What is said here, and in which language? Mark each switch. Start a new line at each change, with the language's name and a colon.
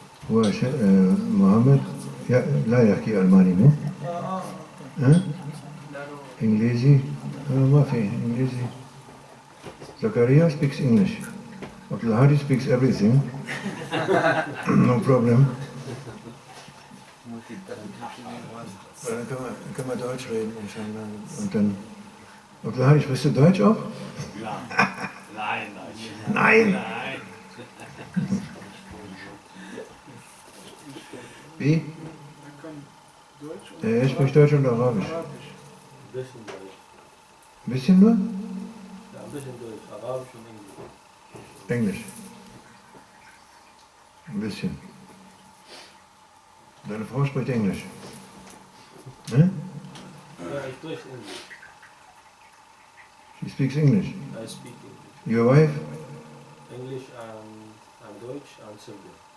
Arabic: هو محمد لا يحكي ألماني مو؟ ها؟ إنجليزي؟ ما في إنجليزي.
English: Zakaria speaks English. Abdul Hadi speaks everything. No problem.
German: Dann können wir Deutsch reden, inshallah. Und dann. Abdul Hadi, sprichst du Deutsch auch? Nein. Nein! Wie? Er spricht Deutsch und Arabisch. Bisschen Deutsch. Ein bisschen nur? Ja, ein bisschen Deutsch. Arabisch und Englisch. Englisch. Ein bisschen. Deine Frau spricht Englisch. Ne? Ja, ich spreche Englisch.
English: She speaks English. I speak English. Your wife? English and Deutsch and Serbian.